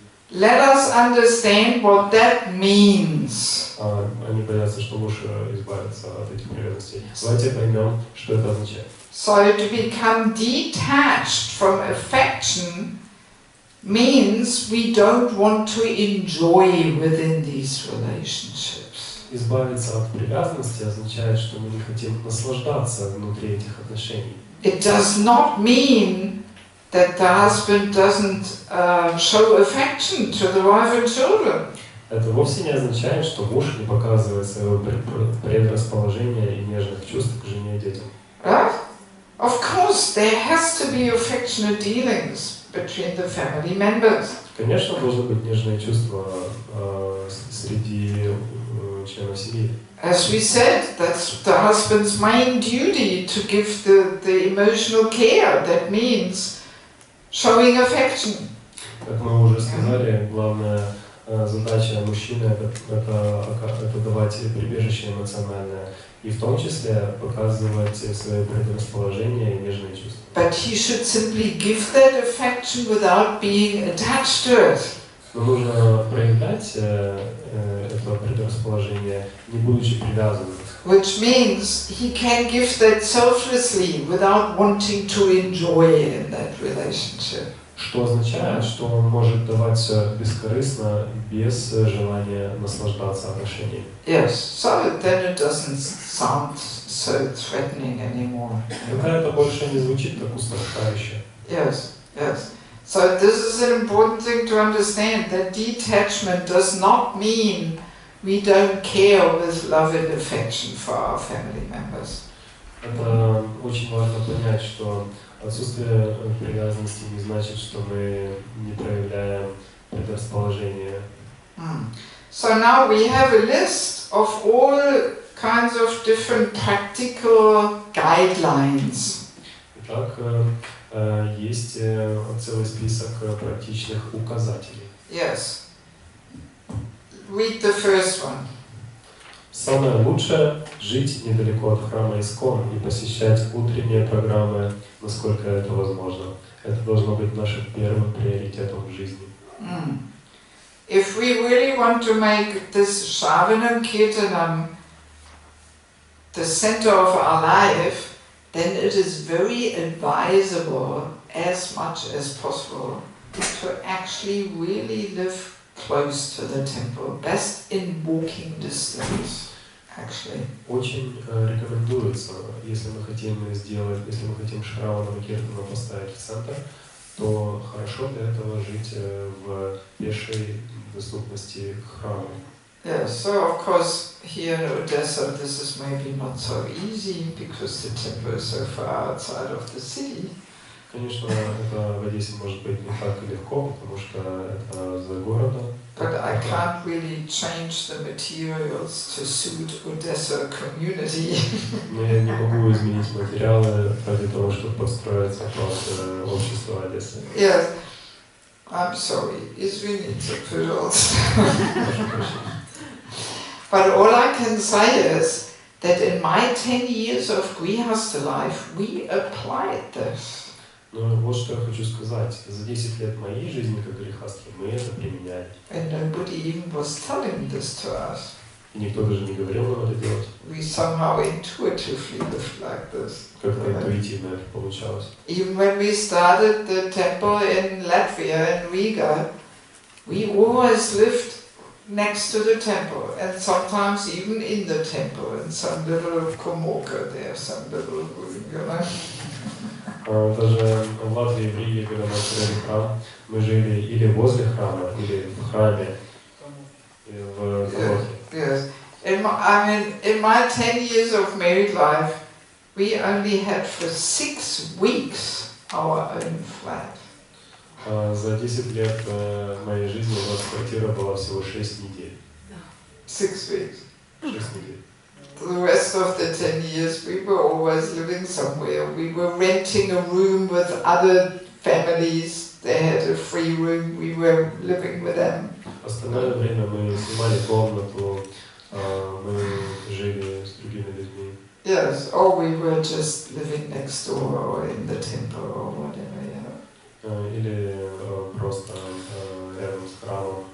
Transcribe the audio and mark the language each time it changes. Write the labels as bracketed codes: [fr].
[en] let us understand what that means. [ru] Они боятся, что муж избавится от этих привязанностей. Давайте поймем, что это означает. [en] So to become detached from affection means we don't want to enjoy within these relationships. [ru] Избавиться от привязанности означает, что мы не хотим наслаждаться внутри этих отношений. [en] It does not mean that the husband doesn't show affection to the wife and children. [ru] Это вовсе не означает, что муж не показывает своего предрасположения и нежных чувств к жене и детям. [en] Right? Of course, there has to be affectionate dealings between the family members. [ru] Конечно, должны быть нежные чувства среди членов семьи. [en] As we said, that's the husband's main duty to give the emotional care. That means showing affection. [ru] Как мы уже сказали, главная задача мужчины это давать прибежище эмоциональное и в том числе показывать свое предрасположение и нежные чувства. [en] But he should simply give that affection without being attached to it. [ru] Но нужно проявлять это предрасположение, не будучи привязанным. [en] Which means he can give that selflessly without wanting to enjoy in that relationship. [ru] Что означает, что он может давать все бескорыстно, без желания наслаждаться отношениями. [en] Yes, so then it doesn't sound so threatening anymore. [ru] Тогда это больше не звучит как устрашающе. [en] Yes, yes. So this is an important thing to understand, that detachment does not mean we don't care with love and affection for our family members. [ru] Это очень важно понять, что отсутствие привязанности не значит, что мы не проявляем предрасположение. [en] So now we have a list of all kinds of different practical guidelines. [ru] Итак, есть целый список практичных указателей. [en] Yes. Read the first one. [ru] Самое лучшее – жить недалеко от храма Искон и посещать утренние программы, насколько это возможно. Это должно быть нашим первым приоритетом в жизни. [en] If we really want to make this Shravanam Kirtanam the center of our life, then it is very advisable, as much as possible, to actually really live close to the temple, best in walking distance, actually. [ru] Очень рекомендуется, если мы хотим Шраванам Киртану поставить в центр, то хорошо для этого жить в пешей доступности к храму. [en] Yeah, so of course here in Odessa this is maybe not so easy because the temple is so far outside of the city. [ru] Конечно, это в Одессе может быть не так легко, потому что это за городом. [en] But I can't really change the materials to suit Odessa community. [ru] Но я не могу изменить материалы ради того, чтобы подстроиться под общество Одессы. [en] Yes, I'm sorry, [ru] извините, пожалуйста. [en] But all I can say is that in my 10 years of Grihastha life, we applied this. [ru] Но вот что я хочу сказать. За 10 лет моей жизни как грехастки мы это применяли. [en] And nobody even was telling this to us. [ru] И никто даже не говорил нам это делать. [en] We somehow intuitively lived like this. [ru] Как-то интуитивно это получалось. [en] Even when we started the temple in Latvia, in Riga, we always lived next to the temple, and sometimes even in the temple, in some little komorka there, some little room, you know. [ru] Даже в Латвии, в Риге, когда мы открыли храм, мы жили или возле храма, или в храме, или в коморке. [en] Yes. In my 10 years of married life, we only had for 6 weeks our own flat. [ru] За 10 лет моей жизни у нас квартира была всего 6 недель. [en] 6 weeks. [ru] 6 недель. [en] The rest of the 10 years we were always living somewhere. We were renting a room with other families. They had a free room. We were living with them. [ru] Остальное время мы снимали комнату, мы жили с другими людьми. [en] Yes, or we were just living next door or in the temple or whatever, you know. [ru] Или просто рядом с храмом.